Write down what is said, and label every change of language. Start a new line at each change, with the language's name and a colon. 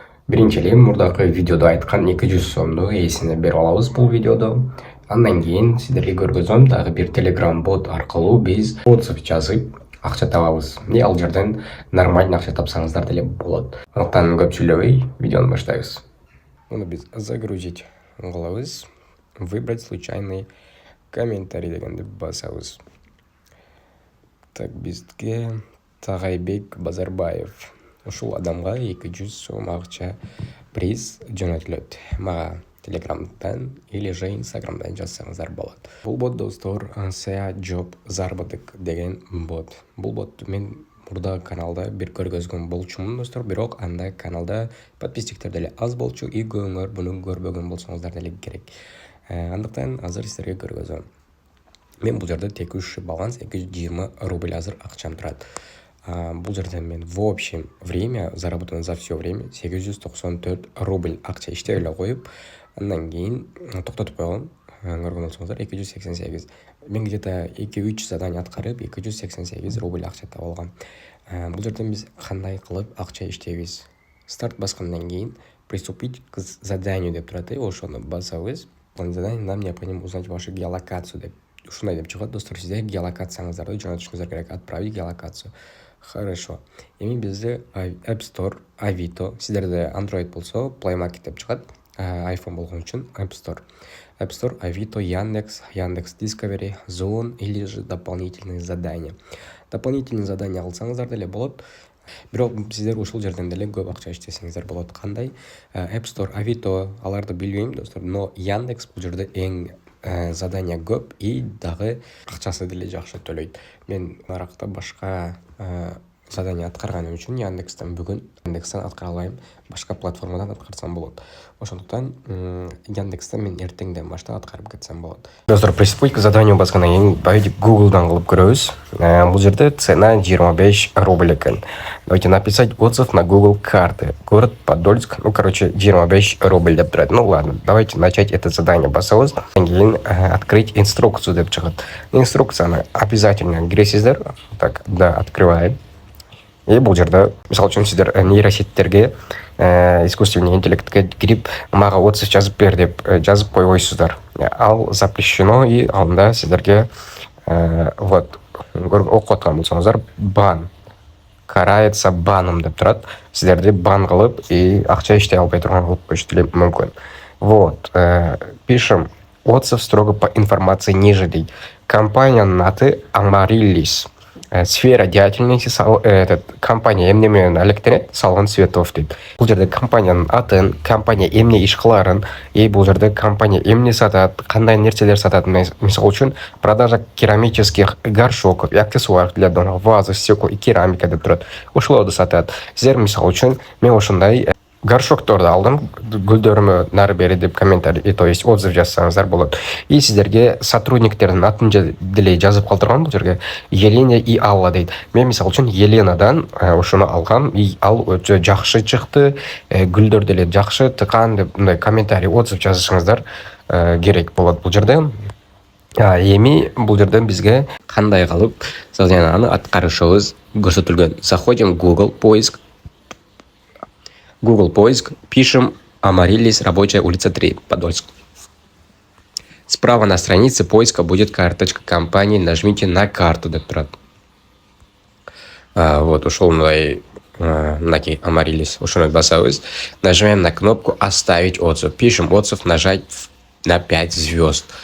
Kyrgyz: Биринчиден мурдагы видеодо айткан 200 сомду эсине берип алабыз бул видеодо. Андан кийин сиздерге көргөзөм, дагы бир Telegram бот аркылуу биз отзыв жазып акча табабыз. Ал жерден нормально акча тапсаңыздар деле болот. Андыктан көп сүйлөбөй видеону баштайбыз. Муну биз загрузить кылабыз.
Russian: Выбрать случайный комментарий дегенди басабыз.
Kyrgyz: Так, бизге Тагайбек Базарбаев. Ушул адамга 200 сом акча приз жөнөтүлөт. Мага Телеграмдан или же Инстаграмдан жазсаңыздар болот. Бул бот достор SEA Job заработок деген бот. Бул бот мен мурда каналда бир көргөзгөн болчумун достор, бирок анда каналда подписчиктер деле аз болчу, и көңөр буну көрбөгөн болсоңуздар деле керек. Андыктан азыр сиздерге көргөзөм. Мен бул жерде
Russian: текущий баланс
Kyrgyz: 220 рубль азыр акчам турат. Бул жерде мен
Russian: в общем время заработано за все время
Kyrgyz: 894 рубль акча иштеп эле коюп, андан кийин токтотуп койгом. Көргөн болсоңуздар 288. Мен где-то 2-3 задание аткарып 288 рубль акча таап алгам. Бул жерден биз кандай кылып акча иштейбиз? Старт баскандан кийин
Russian: приступить к заданию
Kyrgyz: деп турат, ошону басабыз.
Russian: Задание нам необходимо узнать вашу геолокацию деп.
Kyrgyz: Ушундай деп чыгат достор, сиздер геолокацияңыздарды жөнөтүшүңүздөр керек.
Russian: Отправить геолокацию. Хорошо.
Kyrgyz: Эми бизде App Store, Avito, сиздерде Android болсо Play Market деп чыгат. iPhone болгон үчүн App Store. App Store, Avito, Яндекс Discovery, Zone
Russian: или же дополнительные задания.
Kyrgyz: Дополнительные задания алсаңыздар деле болот. Бирок сиздер ушул жерден деле көп акча иштесеңиздер болот. Кандай? App Store, Avito, аларды билбейм достор, но Яндекс бул жерде эң задания көп и дагы акчасы деле жакшы төлөйт. Мен наракта башка задания аткарганым үчүн Яндекстен бүгүн Яндекстен аткара албайм, башка платформадан аткарсам болот. Ошондуктан Яндекстен мен эртеңден баштап аткарып кетсем болот. Достор,
Russian: приступить к заданию
Kyrgyz: баскандан кийин байды Google'дан кылып көрөбүз. Бул жерде цена 25 рубль экен.
Russian: Давайте написать отзыв на Google карты. Город Подольск, 25 рубль деп турат. Ладно, давайте начать это задание басабыз.
Kyrgyz: Андан кийин
Russian: открыть инструкцию
Kyrgyz: деп чыгат. Инструкцияны обязательно киресиздер.
Russian: Так, да, открываем.
Kyrgyz: И бул жерде мисалы үчүн сиздер нейросеттерге искусственный интеллектке кирип мага отзыв жазып бер деп жазып койбойсуздар. Ал запрещено, и анда сиздерге вот окуп аткан болсоңуздар бан
Russian: карается баном
Kyrgyz: деп турат. Сиздерди бан кылып и акча иштей албай турган кылып коюшу деле мүмкүн.
Russian: Вот, пишем отзыв строго по информации ниже дейт.
Kyrgyz: Компанияның аты Амариллис.
Russian: Сфера деятельности компания
Kyrgyz: эмне менен алектенет?
Russian: Салон цветов дейт.
Kyrgyz: Бул жерде компаниянын атын, компания эмне иш кыларын, бул жерде компания эмне сатат, кандай нерселер сатат. Мисалы үчүн
Russian: продажа керамических горшоков и аксессуаров для дома, вазы, стекла и керамика деп турат.
Kyrgyz: Ошолорду сатат. Сиздер мисалы үчүн мен ошондой горшокторду алдым, гүлдөрүмө нары бери деп комментарий, то есть отзыв жазсаңыздар болот. И сиздерге сотрудниктердин атын деле жазып калтыргам бул жерге. Елена и Алла дейт. Мен мисалы үчүн Еленадан ошону алгам, и ал өтө жакшы чыкты, гүлдөр деле жакшы тыкан деп мындай комментарий, отзыв жазышыңыздар керек болот бул жерде. Эми бул жерде бизге кандай кылып заданияны аткарышыбыз көрсөтүлгөн.
Russian: Заходим в Google поиск, пишем Амариллис, рабочая улица 3, Подольск. Справа на странице поиска будет карточка компании, нажмите на карту деп турат.
Kyrgyz: Вот, ушел мындай наки Амариллис, ошону басабыз.
Russian: Нажимаем на кнопку оставить отзыв. Пишем отзыв, нажать на 5 звезд.